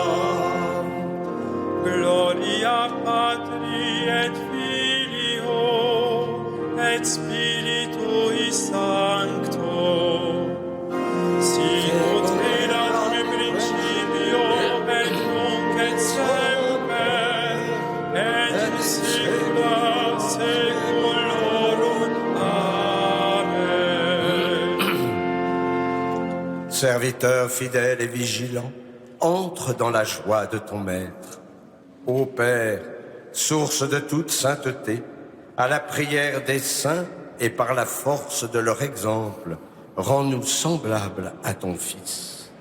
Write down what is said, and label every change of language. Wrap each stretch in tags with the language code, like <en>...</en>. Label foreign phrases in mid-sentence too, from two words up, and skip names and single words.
<la>Gloria Patri et Filio et Spiritui Sancto. Sicut erat in principio et nunc et semper et in saecula saeculorum. Amen.</la> <fr>Serviteur fidèle et vigilant, entre dans la joie de ton maître. Ô Père, source de toute sainteté, à la prière des saints et par la force de leur exemple, rends-nous semblables à ton Fils.</fr>